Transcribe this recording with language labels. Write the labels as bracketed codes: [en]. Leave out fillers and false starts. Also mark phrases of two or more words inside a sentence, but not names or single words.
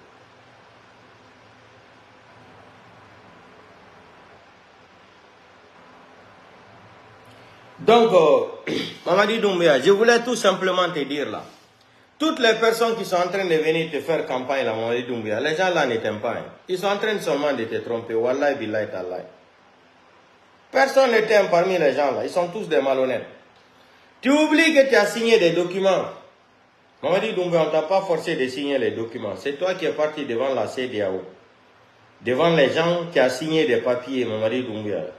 [fr] Donc, Mamadi Doumbouya, je voulais tout simplement te dire là. Toutes les personnes qui sont en train de venir te faire campagne là, Mamadi Doumbouya, les gens là ne t'aiment pas. Hein. Ils sont en train seulement de te tromper. [ar] Wallahi billahi tallahi. [fr] Personne ne t'aime parmi les gens là. Ils sont tous des malhonnêtes. Tu oublies que tu as signé des documents. Mamadi Doumbouya, on ne t'a pas forcé de signer les documents. C'est toi qui es parti devant la CEDEAO. Devant les gens qui ont signé des papiers, Mamadi Doumbouya.